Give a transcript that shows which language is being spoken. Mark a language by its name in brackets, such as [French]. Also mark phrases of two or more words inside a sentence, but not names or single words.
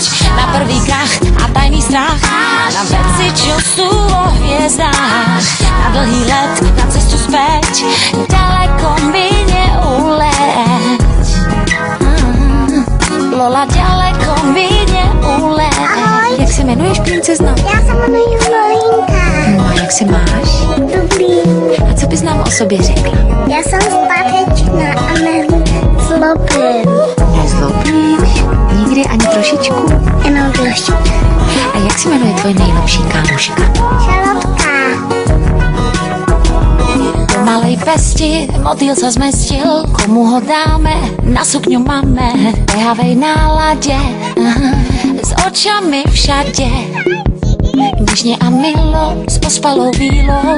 [Slovak] Na prvý krach a tajný strach, na veci, čo sú vo hviezdách. Na dlhý let, na cestu späť, ďaleko mi neuleť. Lola, ďaleko mi neuleť. [Czech] Jak se jmenuješ, princezno? Já se jmenuji Lolinka. No a jak se máš? Dobrý. A co bys nám o sobě řekla? Já jsem zpátečná a nezlobím. Nezlobíš? Nikdy ani trošičku? Jenom trošku. A jak se jmenuje tvoje nejlepší kámoška? Šalotka. [Slovak] Do malej pesti motýl sa zmestil, komu ho dáme, na sukňu máme. V behavej nálade, s očami všade, nežne a milo, s ospalou vílou.